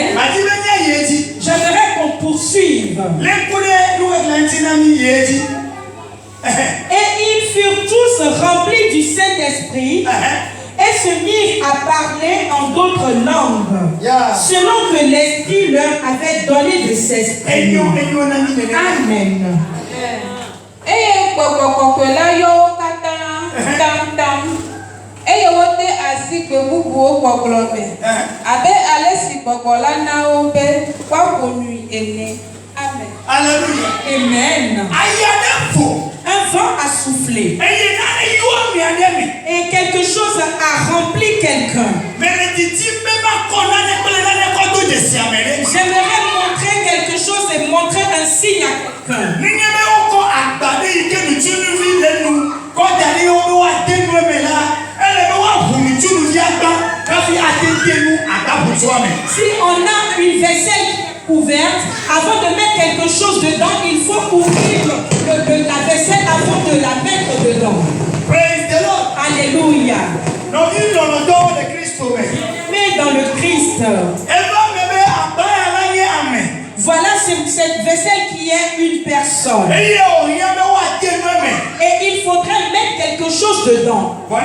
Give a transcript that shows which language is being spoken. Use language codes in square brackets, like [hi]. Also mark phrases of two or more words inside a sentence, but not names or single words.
[fr] J'aimerais qu'on poursuive. Et ils furent tous remplis du Saint-Esprit et et se mirent à parler en d'autres langues, Yeah. selon que l'Esprit leur avait donné de s'exprimer. Amen. [ee] Eye gbɔgbɔkɔkɔe la yɔ wo katã tamtam eye wote asi gbe bubuwo gbɔgblɔ me abe ale si gbɔgbɔ la na wo be woaƒo nui ene. [fr] Amen. Alléluia. Amen. Un vent a soufflé. Et quelque chose a rempli quelqu'un. J'aimerais montrer quelque chose et montrer un signe à quelqu'un. Si on a une vaisselle ouverte, avant de mettre quelque chose dedans, il faut ouvrir la vaisselle avant de la mettre dedans. [en] Praise the Lord. [fr] Alléluia. Mais dans le Christ, voilà cette vaisselle qui est une personne. Et il faudrait mettre quelque chose dedans.